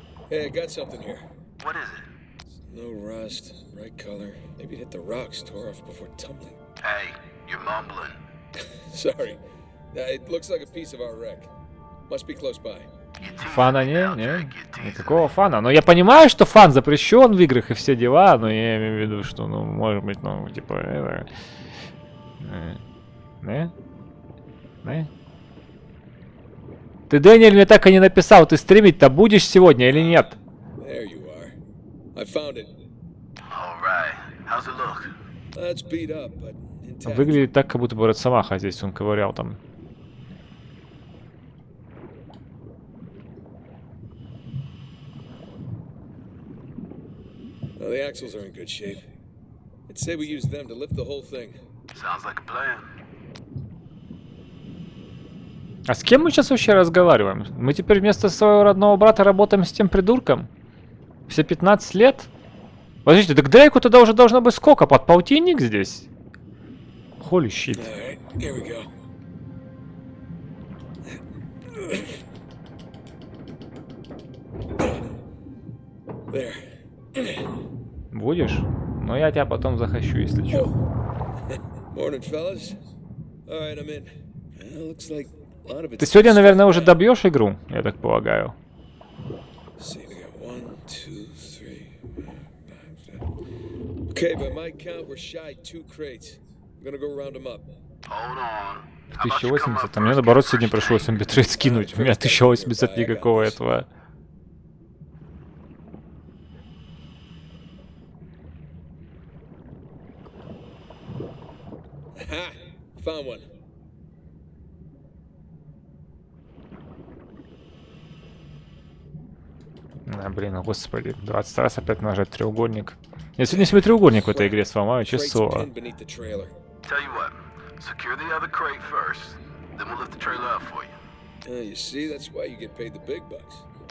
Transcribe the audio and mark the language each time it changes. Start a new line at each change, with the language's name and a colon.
English: Hey, I got something here. What is it? No rust, bright color. Maybe it hit the rocks, tore off before tumbling. Hey, you're mumbling. Sorry. It looks like a piece of our wreck. Must be close by.
Russian: Фана не? Никакого фана. Но я понимаю, что фан запрещен в играх и все дела, но я имею в виду, что, ну, может быть, ну, типа, это... Не? Ты, Дэниэль, мне так и не написал, ты стримить-то будешь сегодня или нет?
English: There you are. I found it. All right. How's it look? It's beat up, but intact.
Russian: Выглядит так, как будто бы Росомаха здесь он ковырял там.
English: Well, the axles are in good shape. I'd say we use them to lift the whole thing. Sounds like a plan.
Russian: А с кем мы сейчас вообще разговариваем? Мы теперь вместо своего родного брата работаем с тем придурком? Все 15 лет? Подождите, так Дрейку тогда уже должно быть сколько? Под полтинник здесь?
English: Holy shit. All right, here we go. There.
Russian: Будешь? Но я тебя потом захочу, если что.
English: Morning, fellas. All right, I'm in. Looks like a lot of
Russian: Ты
English: it's
Russian: сегодня, наверное, уже добьешь игру, я так полагаю.
English: See, we got 1, 2, 3, 5, 6. Okay, by my count, we're shy 2 crates. I'm gonna go round them up. Hold on.
Russian: 1080, а мне наоборот сегодня пришлось битрейт скинуть. У меня 1080 никакого этого.
English: Ha! Found one.
Russian: Блин, господи, 20 раз опять нажать треугольник. Я сегодня себе треугольник в этой игре сломаю, честное слово.
English: Tell you what, secure the other crate first, then we'll lift the trailer up for you. You see, that's why you get paid the big bucks.